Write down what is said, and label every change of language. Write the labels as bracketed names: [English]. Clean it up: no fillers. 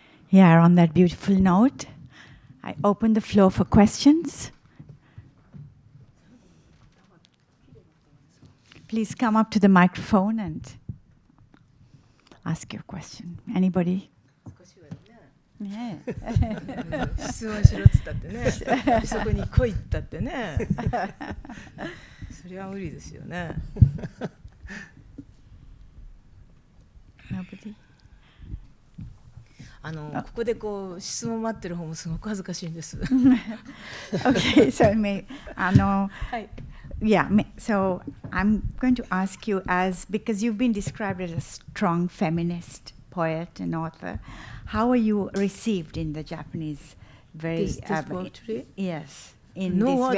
[English] Yeah, on that beautiful note, I open the floor for questions. Please come up to the microphone and ask your question. Anybody? Yeah. [Japanese] 質問しろっつったってねそこに来いったってねそれは無理ですよね [English] Nobody? [Japanese] ここでこう質問待ってる方もすごく恥ずかしいんです [English] Okay, so [Japanese] はい [English] yeah, so I'm going to ask you because you've been described as a strong feminist poet and author, how are you received in the Japanese this poetry? Yes, in No this word